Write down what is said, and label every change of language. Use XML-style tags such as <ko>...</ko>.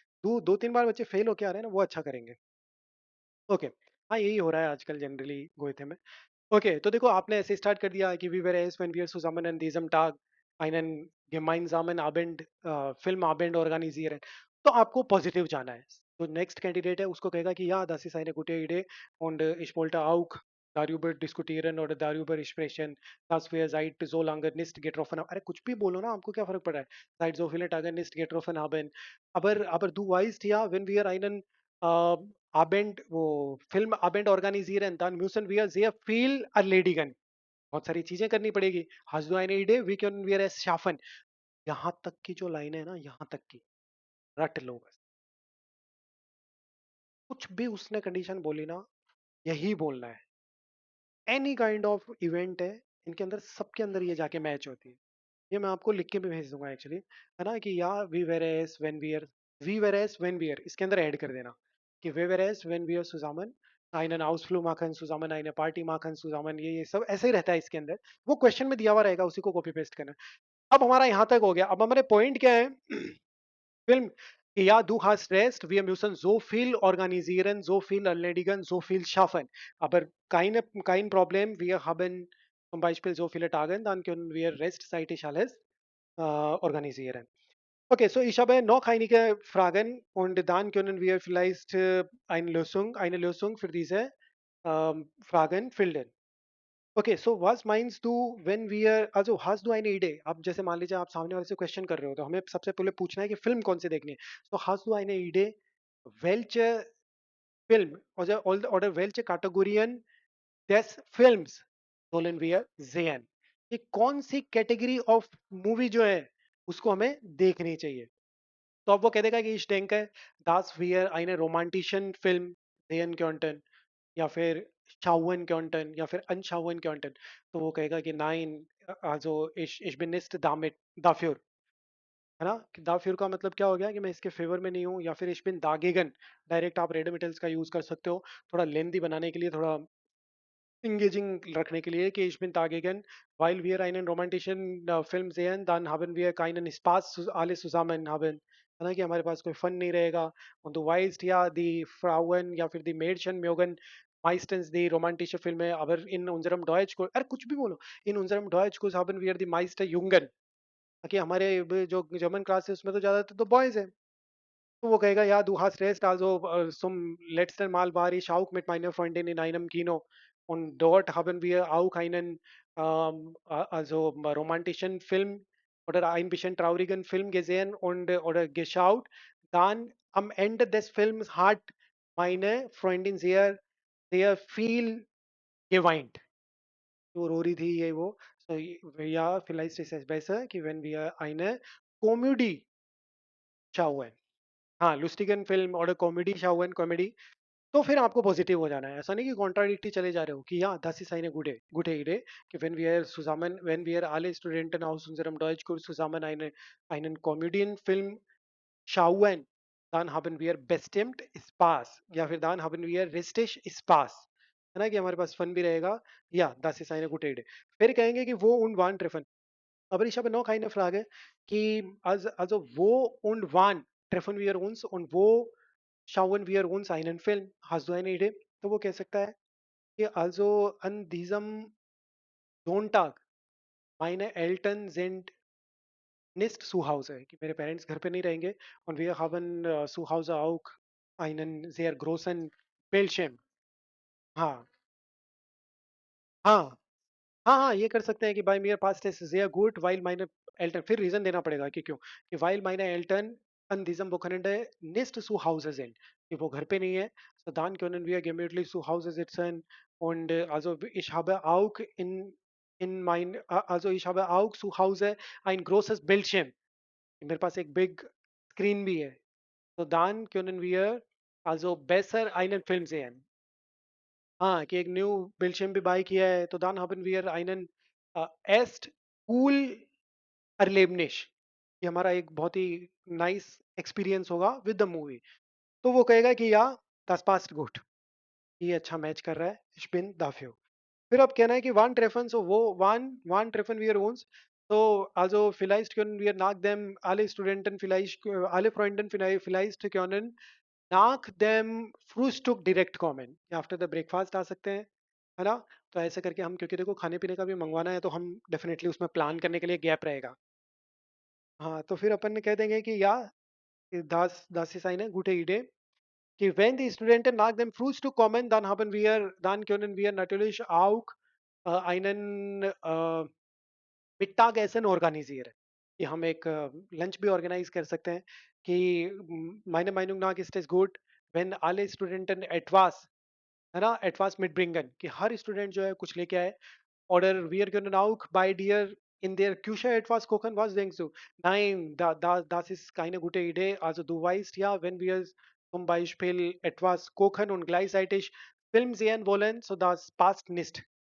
<hi>दो दो तीन बार बच्चे फेल होके आ रहे हैं ना, वो अच्छा करेंगे। ओके। हाँ यही हो रहा है आजकल जनरली गोइथे में। ओके, तो देखो आपने ऐसे स्टार्ट कर दिया कि</hi> <de>वी वेर एस व्हेन wir zusammen an diesem Tag einen gemeinsamen Abend Filmabend organisieren।</de> <hi>तो आपको पॉजिटिव जाना है। तो नेक्स्ट कैंडिडेट है उसको कहेगा कि</hi> <de>ja, das ist eine gute Idee und ich wollte auch darüber diskutieren oder darüber sprechen, dass wir seit so lange nicht getroffen haben।</de> <hi>अरे कुछ भी बोलो ना, आपको क्या फर्क पड़ रहा है?</hi> <de>Seit so viele Tagen nicht getroffen haben। aber du weißt ja, wenn wir einen äh, Abend,</de> <hi>वो film</hi> <de>Abend organisieren, dann müssen wir sehr viel erledigen।</de> <hi>बहुत सारी चीजें करनी पड़ेगी।</hi> <de>Hast du eine Idee? Wie können wir es schaffen?</de> <hi>यहाँ तक की जो लाइन है ना, यहाँ तक की रट लो बस। कुछ भी उसने कंडीशन बोली ना, यही बोलना है। एनी काइंड ऑफ इवेंट है, इनके अंदर सबके अंदर ये जाके मैच होती है। ये मैं आपको लिख के भी भेज दूंगा एक्चुअली, है ना, कि या</hi> <de>वी वेर एस वेन वी इसके अंदर ऐड कर देना कि वे वेर एस वेन वी सुजामन einen Ausflug machen zusammen,</de> <hi>eine Party machen zusammen, ये सब ऐसे ही रहता है इसके अंदर। वो क्वेश्चन में दिया हुआ रहेगा, उसी को कॉपी पेस्ट करना। अब हमारा यहाँ तक हो गया, अब हमारे पॉइंट क्या है</hi> <de>Film, ja, du hast recht, wir müssen so viel organisieren, so viel erledigen, so viel schaffen. Aber kein Problem, wir haben zum Beispiel so viele Tage, dann können wir restseitig alles organisieren. Okay, so ich habe noch einige Fragen und dann können wir vielleicht eine Lösung für diese Fragen finden.</de> <en>okay, so what mines do when we are,</en> <de>also hast du eine Idee?</de> <hi>आप जैसे मान लीजिए आप सामने वाले से question कर रहे हो, तो हमें सबसे पहले पूछना है कि फिल्म कौन सी देखनी है।</hi> <de>So hast du eine Idee welche Film oder welche Kategorien des Films sollen wir sehen?</de> <hi>कि कौन सी कैटेगरी ऑफ मूवी जो है उसको हमें देखनी चाहिए। तो अब वो कह देगा कि</hi> <de>ich denke, dass wir eine romantischen Film sehen könnten, या फिर schauen könnten या फिर anschauen könnten।</de> <hi>तो वो कहेगा कि</hi> <de>nein, also ich bin nicht damit dafür,</de> <hi>है ना, कि dafür का मतलब क्या हो गया कि मैं इसके फेवर में नहीं हूँ, या फिर</hi> <de>ich bin dagegen।</de> <hi>डायरेक्ट आप रेडमेटल्स का यूज कर सकते हो, थोड़ा लेंदी बनाने के लिए, थोड़ा engaging रखने के लिए, कि</hi> <de>ich bin dagegen, weil wir einen romantischen Film sehen, dann haben wir keinen Spaß alle zusammen haben,</de> <hi>है ना, कि हमारे पास कोई फन नहीं रहेगा।</hi> <de>und du weißt ja, die Frauen या फिर die Mädchen mögen meistens die romantische Filme, aber in unserem Deutschkurs,</de> <hi>अरे कुछ भी बोलो,</hi> <de>in unserem Deutschkurs haben wir die meisten Jungen,</de> <hi>कि हमारे जो जर्मन क्लास है उसमें तो ज्यादातर तो बॉयज है।</hi> <de>तो वो कहेगा ja, du hast recht, also zum letzten Mal war ich auch mit meiner Freundin in einem Kino und dort haben wir auch einen also romantischen Film oder ein bisschen traurigen Film gesehen und oder geschaut. Dann am Ende des Films hat meine Freundin sehr viel geweint।</de> <hi>तो रो रही थी ये वो।</hi> <de>So, ja, vielleicht ist es besser, कि wenn wir eine Comedy schauen।</de> <hi>हाँ, लुस्टिगन film और comedy शाओन comedy. तो फिर आपको पॉजिटिव हो जाना है, ऐसा नहीं कि कॉन्ट्राडिक्टी चले जा रहे हो कि</hi> <de>ja, das ist eine gute Idee, कि wenn wir alle Studenten aus unserem Deutschkurs zusammen einen Komödienfilm schauen, dann haben wir bestimmt Spaß,</de> <hi>या फिर</hi> <de>dann haben wir richtig Spaß,</de> <hi>है ना, कि हमारे पास फन भी रहेगा।</hi> <de>या das ist eine gute Idee।</de> <hi>फिर कहेंगे कि</hi> <de>wo und wann treffen। Aber ich habe noch eine Frage, कि also wo und wann treffen wir uns und wo schauen wir uns einen Film? Hast du eine Idee?</de> <hi>तो वो कह सकता है कि</hi> <de>also an diesem Sonntag meine Eltern sind nicht zu Hause,</de> <hi>कि मेरे parents घर पे नहीं रहेंगे,</hi> <de>und wir haben zu Hause auch einen sehr großen Bildschirm।</de> <hi>हाँ हाँ हाँ हाँ, ये कर सकते हैं कि bye</hi> <de>mir passt es sehr gut, weil meine Eltern,</de> <hi>फिर रीजन देना पड़ेगा कि क्यों, कि</hi> <de>weil meine Eltern an diesem Wochenende nicht zu Hause sind,</de> <hi>कि वो घर पे नहीं है।</hi> <de>So dann können wir gemütlich zu Hause sitzen und also ich habe auch in mein also ich habe auch zu Hause ein großes Bildschirm.</de> <hi>मेरे पास एक big screen भी है.</hi> <de>So dann können wir also besser einen Film sehen.</de> <hi>हाँ, कि एक new Bildschirm भी bye किया है, तो</hi> <de>dann haben wir einen erst cool Erlebnis.</de> <hi>ये हमारा एक बहुत ही नाइस एक्सपीरियंस होगा विद द मूवी. तो वो कहेगा कि या</hi> <de>das passt gut.</de> <hi>ये अच्छा मैच कर रहा है.</hi> <de>Ich bin dafür. Für ab</de> <hi>कहना है कि</hi> <de>wann treffen so wo wann treffen wir uns? So also vielleicht können wir nach dem alle Studenten vielleicht alle Freunden vielleicht können nach dem Frühstück direkt kommen.</de> <hi>या after the breakfast आ सकते हैं, है ना? तो ऐसे करके हम क्योंकि देखो खाने पीने का भी मंगवाना है तो हम डेफिनेटली उसमें प्लान करने के लिए गैप रहेगा. हाँ, तो फिर अपन ने कह देंगे कि या</hi> <de>das ist eine gute Idee. कि wenn die Studenten nach dem Frühstück kommen, dann können wir natürlich auch einen Mittagessen organisieren.</de> <hi>कि हम एक लंच भी ऑर्गेनाइज कर सकते हैं कि</hi> <de>meine Meinung nach ist es gut, wenn alle Studenten etwas,</de> <hi>है ना,</hi> <de>etwas mitbringen</de> <hi>कि हर स्टूडेंट जो है कुछ लेके आए.</hi> <de>Oder wir können auch bei dir in der Küche etwas kochen. Was denkst du? Nein, das ist keine gute Idee. Also du weißt ja, wenn wir zum Beispiel etwas kochen und gleichzeitig Film sehen wollen, so das passt nicht.</de>